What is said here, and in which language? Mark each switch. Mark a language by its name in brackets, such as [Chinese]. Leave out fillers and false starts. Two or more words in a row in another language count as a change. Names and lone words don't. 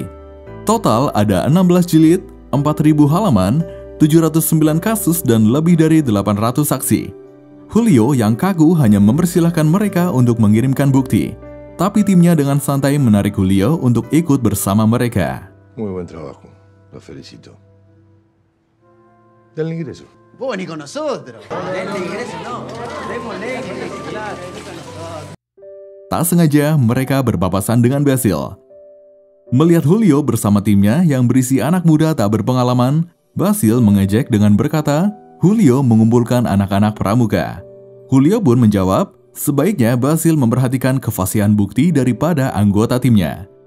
[Indonesian] Total ada 16 jilid, 4.000 halaman, 709 kasus dan lebih dari 800 saksi. Julio yang kaku hanya mempersilahkan mereka untuk mengirimkan bukti. Tapi timnya dengan santai menarik Julio untuk ikut bersama mereka. [Spanish] Muy buen trabajo. Lo felicito. Denle ingreso. Vos venís con nosotros. Denle ingreso, no. Démosle ingreso. [Indonesian] Tak sengaja mereka berpapasan dengan Basil. Melihat Julio bersama timnya yang berisi anak muda tak berpengalaman, Basil mengejek dengan berkata, Julio mengumpulkan anak-anak pramuka. Julio pun menjawab, sebaiknya Basil memperhatikan kefasihan bukti daripada anggota timnya.